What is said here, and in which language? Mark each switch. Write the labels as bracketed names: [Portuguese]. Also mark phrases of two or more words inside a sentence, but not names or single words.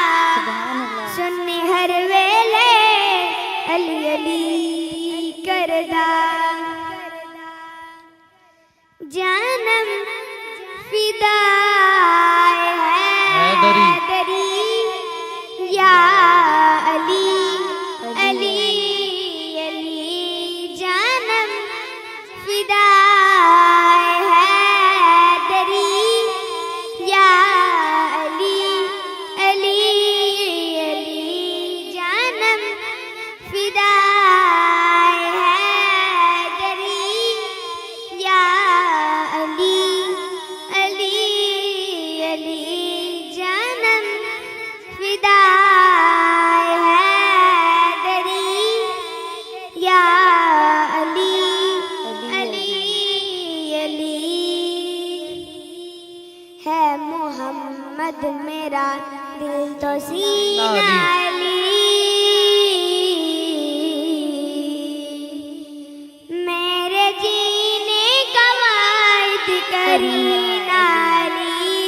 [Arabic] سبحان الله. [Punjabi] ਸੁਣੀ ਹਰ ਵੇਲੇ ਅਲੀ ਅਲੀ ਕਰਦਾ। [Hindi] जानम फिदा हैदरी। हैदरी या अली अली अली। जानम फिदा हैदरी या अली अली अली। जानम फिदा हैदरी या अली अली अली। जानम फिदा हैदरी या अली अली अली। है मोहम्मद मेरा दिल तो सीना अली। मेरे जीने का वायद करीना अली।